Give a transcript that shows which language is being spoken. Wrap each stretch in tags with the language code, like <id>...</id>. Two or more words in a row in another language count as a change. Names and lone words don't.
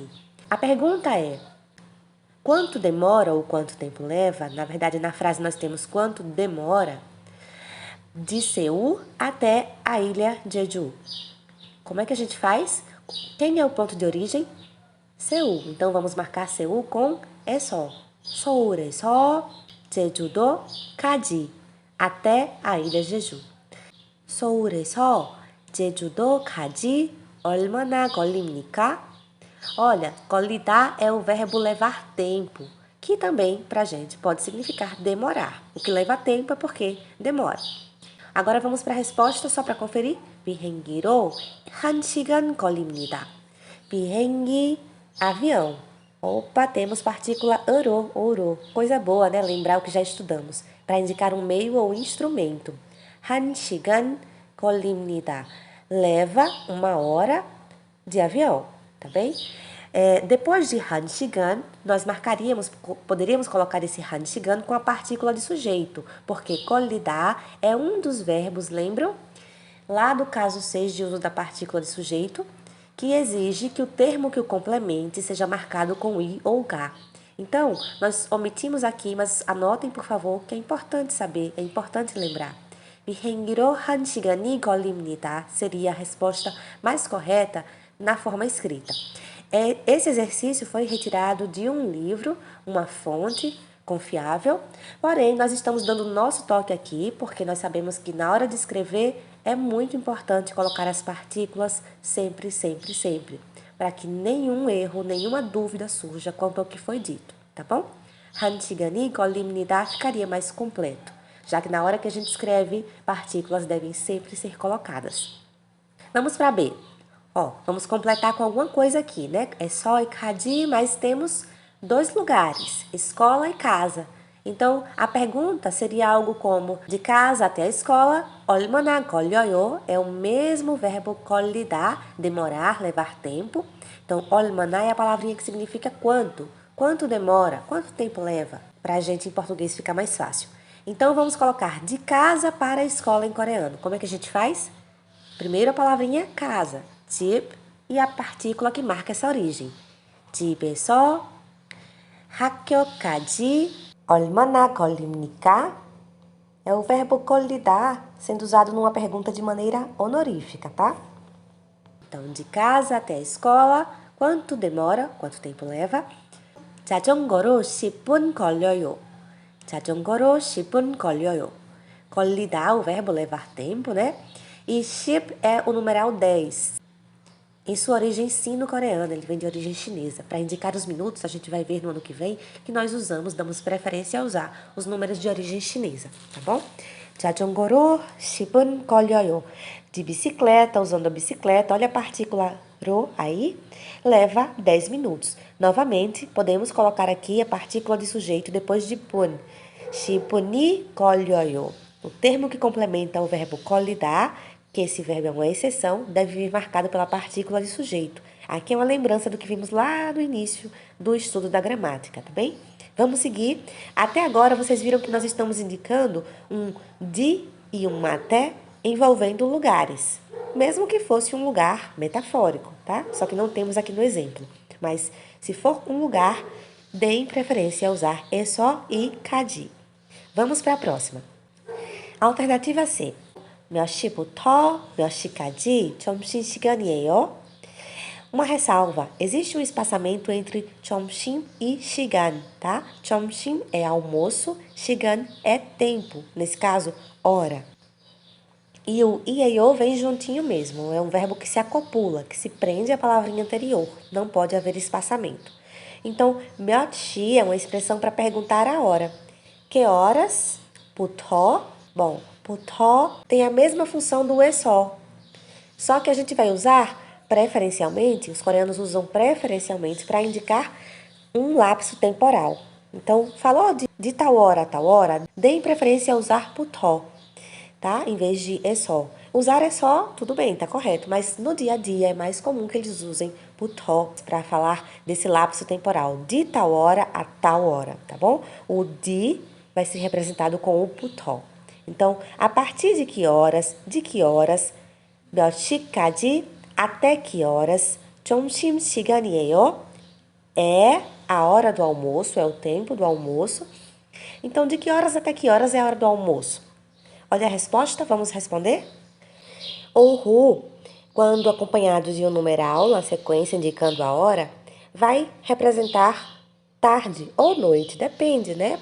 <pt>A pergunta é: quanto demora ou quanto tempo leva? Na verdade, na frase nós temos quanto demora de Seul até a ilha Jeju. Como é que a gente faz? Quem é o ponto de origem? Seul. Então vamos marcar Seul com 에서.</pt> <ko>서울에서 제주도까지,</ko> <pt>até a ilha Jeju.</pt> <ko>서울에서 제주도까지 얼마나 걸립니까?</ko> <pt>Olha, 걸리다 é o verbo levar tempo, que também pra gente pode significar demorar. O que leva tempo é porque demora. Agora vamos para a resposta só para conferir.</pt> <ko>비행기로 1시간 걸립니다. 비행기,</ko> <pt>avião. Opa, temos partícula</pt> <ko>으로, 오로.</ko> <pt>Coisa boa, né? Lembrar o que já estudamos. Para indicar um meio ou instrumento.</pt> <ko>1시간 걸립니다.</ko> <pt>Leva 1 hora de avião, tá bem? Depois de 1시간, nós poderíamos colocar esse 1시간 com a partícula de sujeito, porque 걸리다 é um dos verbos, lembram? Lá do caso 6 de uso da partícula de sujeito, que exige que o termo que o complemente seja marcado com i ou ga. Então, nós omitimos aqui, mas anotem, por favor, que é importante saber, é importante lembrar.</pt> <ko>비행기로 1시간이 걸립니다</ko> <pt>seria a resposta mais correta na forma escrita. Esse exercício foi retirado de um livro, uma fonte confiável, porém nós estamos dando o nosso toque aqui, porque nós sabemos que na hora de escrever é muito importante colocar as partículas sempre, sempre, sempre, para que nenhum erro, nenhuma dúvida surja quanto ao que foi dito, tá bom?</pt> <ko>1시간이 걸립니다</ko> <pt>ficaria mais completo, já que na hora que a gente escreve, partículas devem sempre ser colocadas. Vamos para B. Vamos completar com alguma coisa aqui, né? É só e 까지, mas temos 2 lugares, escola e casa. Então, a pergunta seria algo como: de casa até a escola,</pt> <ko>얼마나 걸려요?</ko> <pt>É o mesmo verbo 걸리다, demorar, levar tempo. Então, 얼마나 é a palavrinha que significa quanto. Quanto demora? Quanto tempo leva? Para a gente em português ficar mais fácil. Então, vamos colocar de casa para a escola em coreano. Como é que a gente faz? Primeiro a palavrinha casa, 집, e a partícula que marca essa origem.</pt> <ko>집에서 학교까지 얼마나 걸립니까?</ko> <pt>É o verbo 걸리다 sendo usado numa pergunta de maneira honorífica, tá? Então, de casa até a escola, quanto demora? Quanto tempo leva?</pt> <ko>자전거로 10분 걸려요. 자전거로 10분 걸려요. 걸리다,</ko> <pt>o verbo levar tempo, né? E 10 é o numeral 10. Em sua origem sino-coreana, ele vem de origem chinesa. Para indicar os minutos, a gente vai ver no ano que vem que nós damos preferência a usar os números de origem chinesa, tá bom?</pt> <ko>자전거로 10분 걸려요.</ko> <pt>De bicicleta, usando a bicicleta, olha a partícula ro aí, leva 10 minutos. Novamente, podemos colocar aqui a partícula de sujeito depois de pun.</pt> <ko>10분이 걸려요.</ko> <pt>O termo que complementa o verbo 걸리다, que esse verbo é uma exceção, deve vir marcado pela partícula de sujeito. Aqui é uma lembrança do que vimos lá no início do estudo da gramática, tá bem? Vamos seguir. Até agora, vocês viram que nós estamos indicando um de e um até envolvendo lugares. Mesmo que fosse um lugar metafórico, tá? Só que não temos aqui no exemplo. Mas, se for um lugar, deem preferência a usar só e kaji. Vamos para a próxima. Alternativa C.</pt> <ko>몇 시부터 몇 시까지 점심시간이에요?</ko> <pt>Uma ressalva, existe um espaçamento entre 점심 e 시간, tá? 점심 é almoço, 시간 é tempo, nesse caso, hora. E o ieyo vem juntinho mesmo, é um verbo que se acopula, que se prende à palavrinha anterior, não pode haver espaçamento. Então,</pt> <ko>몇 시</ko> <pt>é uma expressão para perguntar a hora. Que horas? 부터, bom, 부터 tem a mesma função do só que a gente vai usar preferencialmente, os coreanos usam preferencialmente para indicar um lapso temporal. Então, falou de tal hora a tal hora, deem preferência a usar 부터, tá? Em vez de só. Usar só, tudo bem, tá correto, mas no dia a dia é mais comum que eles usem 부터 para falar desse lapso temporal, de tal hora a tal hora, tá bom? O de vai ser representado com o 부터. Então, a partir de que horas,</pt> <ko>몇 시까지,</ko> <pt>até que horas, 점심시간이에요, é a hora do almoço, é o tempo do almoço. Então, de que horas até que horas é a hora do almoço? Olha a resposta, vamos responder? Ou quando acompanhado de um numeral, na sequência indicando a hora, vai representar tarde ou noite, depende, né?</pt>